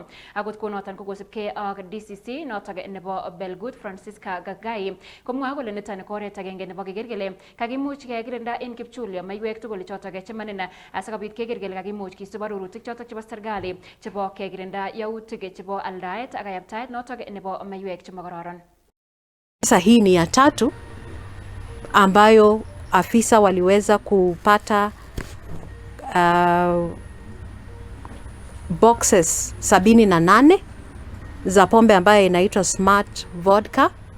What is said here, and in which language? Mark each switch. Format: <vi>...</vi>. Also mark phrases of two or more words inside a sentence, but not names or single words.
<kln>Akot konoton ko kosibgei ak DCC notok nebo Belgut Francisca Gagai komwae kole niton ko oret agenge nebo keker kele kakimuch kekirinda en kipchulyo maiwek tugul chotok chemanine asikobit keker kele kakimuch kisub arorutik chotok chebo serikali chebo kekirinda yautik chebo aldaet ak kayaptaet notok nebo maiwek chemokororon.</kln> <sw>Sasa hii ni ya tatu ambayo afisa waliweza kupata boxes 78 za pombe ambayo inaitwa Smart Vodka,</sw>